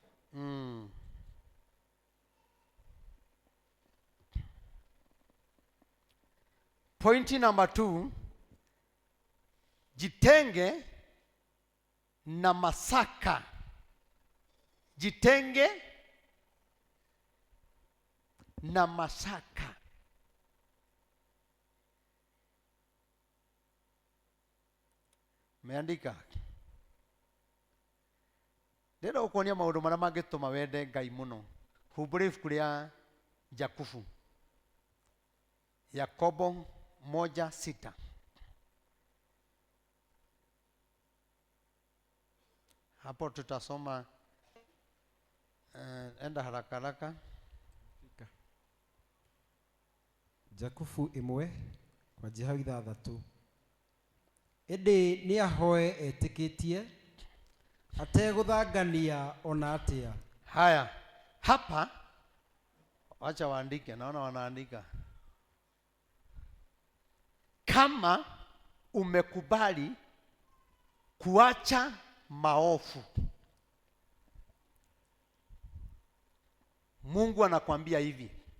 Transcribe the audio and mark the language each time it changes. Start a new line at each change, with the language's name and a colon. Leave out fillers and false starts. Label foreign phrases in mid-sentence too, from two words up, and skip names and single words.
Swahili: Pointi number 2, jitenge na masaka. Jitenge na masaka. Meandika.
Kikuyu: Ndĩrenda gũkuonia maũndũ marĩa mangĩtũma wende Ngai mũno. Humbũra ibuku rĩa Jakubu. Yakobo 1:6.
Swahili: Hapo tutasoma enda haraka haraka. Jakubu 1:6.
Kikuyu: Ĩndĩ nĩahoe etĩkĩtie ategũthangania ona atĩa.
Swahili: Haya, hapa wacha waandike, naona wanaandika. Kama umekubali kuacha maovu, Mungu anakuambia hivi.